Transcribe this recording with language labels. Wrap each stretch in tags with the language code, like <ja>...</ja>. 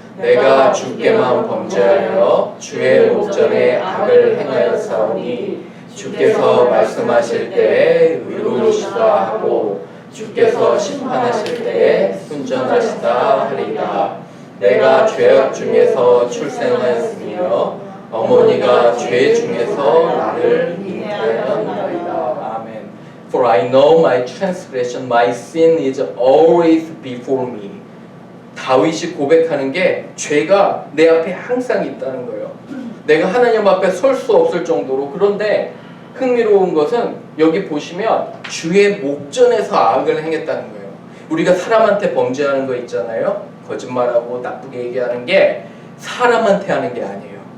<ko>내가 주께만 범죄하여 주의 목전에 악을 행하였사오니 주께서 말씀하실 때에 의로우시다 하고 주께서 심판하실 때에 순전하시다 하리이다. 내가 죄악 중에서 출생하였으며 어머니가 죄 중에서 나를 잉태하였나이다. 아멘.</ko> <en>For I know my transgression, my sin is always before me.</en> <ko>다윗이 고백하는 게 죄가 내 앞에 항상 있다는 거예요. 내가 하나님 앞에 설 수 없을 정도로. 그런데 흥미로운 것은 여기 보시면 주의 목전에서 악을 행했다는 거예요. 우리가 사람한테 범죄하는 거 있잖아요. 거짓말하고 나쁘게 얘기하는 게 사람한테 하는 게 아니에요.</ko>